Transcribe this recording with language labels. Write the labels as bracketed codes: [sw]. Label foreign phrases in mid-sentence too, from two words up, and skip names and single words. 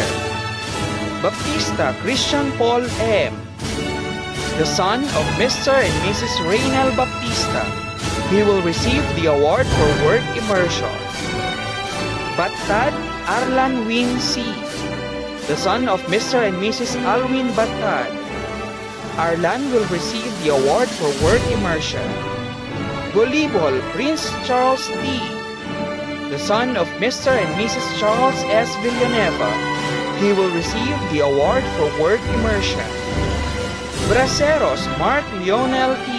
[en] Baptista Christian Paul M. the son of Mr. and Mrs. Reynal Baptista. He will receive the Award for Work Immersion. Batad Arlan Win C. the son of Mr. and Mrs. Alwin Batad. Arlan will receive the Award for Work Immersion. Golibol Prince Charles T. the son of Mr. and Mrs. Charles S. Villanueva. He will receive the Award for Work Immersion. Braceros Mark Lionel T.